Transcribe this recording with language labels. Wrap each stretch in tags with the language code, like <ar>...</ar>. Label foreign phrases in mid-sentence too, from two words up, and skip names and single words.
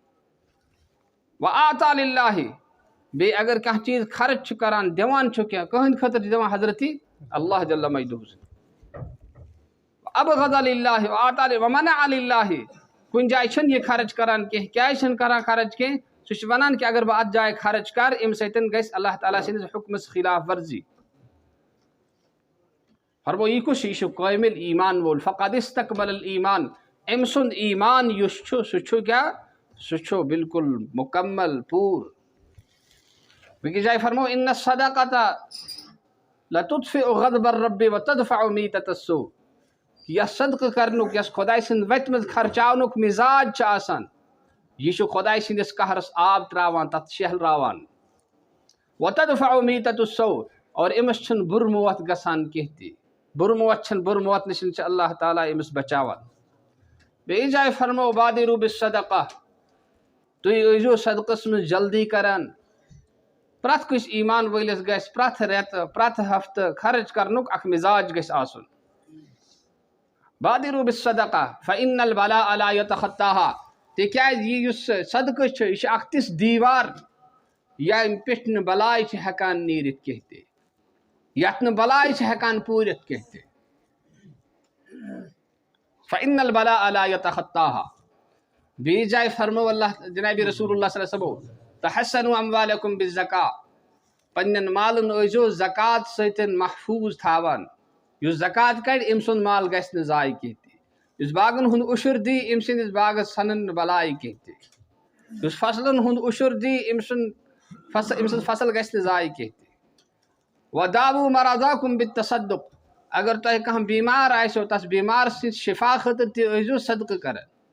<ar>وآتا للہ</ar> <ks>بیٚیہِ اگر کانٛہہ چیٖز خرچ چھُ کران دِوان چھُ کینٛہہ کٕہٕنٛدِ خٲطرٕ چھُ دِوان حضرت</ks> <ar>اللہ جل مجدہ</ar> <ks>سٕنٛدۍ</ks> <ar>ابغض للہ وآتا ومنع للہ</ar> <ks>کُنہِ جایہِ چھُنہٕ یہ خرچ کران کینٛہہ کیازِ چھُنہٕ کران خرچ کینٛہہ سہ چھ ونان کہ اگر بہ اتھ جایہِ خرچ کر امہ سۭتۍ گژھِ اللہ تعالیٰ سٕنٛدِس حکمس خلاف ورزی فرمو یہ کس یہ کامل ایمان وول</ks> <ar>فقد استقبل الایمان</ar> <ks>ام سند ایمان یس سہ کیا سہ بالکل مکمل پور بیٚکِس جایہِ فرمو</ks> <ar>ان الصدقۃ لتطفئ غضب الرب وتدفع میتۃ السوء</ar> <ks>یس صدقہ کرنک یس خدائے سند وتہِ منٛز خرچاونک مزاج چھ آسان یہ خدائے سندس قہرس آب تراوان تت شہلراوان</ks> <ar>وتدفع میتۃ السوء</ar> <ks>اور امس چھن بر موت گژھان کینٛہہ تہِ بر موت چھن بر موت نش اللہ تعالیٰ امس بچاوان بیٚیہِ جایہِ فرمو</ks> <ar>بادروا بالصدقہ</ar> <ks>تُہۍ ٲسۍزیو صدقس منٛز جلدی کران پرٛٮ۪تھ کٲنٛسہِ ایمان وٲلِس گژھِ پرٛٮ۪تھ رٮ۪تہٕ پرٛٮ۪تھ ہفتہٕ خرچ کرنُک اکھ مزاج گژھِ آسُن</ks> <ar>بادروا بالصدقہ فإن البلاء لا يتخطاها</ar> <ks>تِکیازِ یہ یُس صدقہ چھُ یہ چھُ اکھ تِژھ دیوار ییٚمہِ پٮ۪ٹھ نہٕ بلاے چھِ ہٮ۪کان نیٖرِتھ کینٛہہ تہِ یتھ نہٕ بلاے چھِ ہٮ۪کان پوٗرِتھ کینٛہہ تہِ</ks> <ar>فإن البلاء لا يتخطاها</ar> <ks>بیٚیہِ جایہِ فرمو</ks> <ar>اللہ جناب رسول اللہ صلی اللہ علیہ وسلم تحسنوا اموالکم بالزکاۃ پننٮ۪ن</ar> <ks>مالن ٲسۍزیو زکات سۭتۍ محفوظ تھاوان یُس زکات کڑِ أمۍ سُنٛد مال گژھِ نہٕ ضایع کینٛہہ تہِ یُس باغن ہُنٛد عشر دی أمۍ سٕنٛدِس باغس ژھنن نہٕ بلاے کینٛہہ تہِ یُس فصلن ہُنٛد عشر دی أمۍ سٕنٛز فصل گژھِ نہٕ ضایع کینٛہہ تہِ</ks> <ar>وداووا مرضاکم بالتصدق</ar> <ks>اگر تۄہہِ کانٛہہ بیمار آسیو تس بیمار سٕنٛدِ شفا خٲطرٕ تہِ ٲسۍزیو صدقہٕ کران</ks>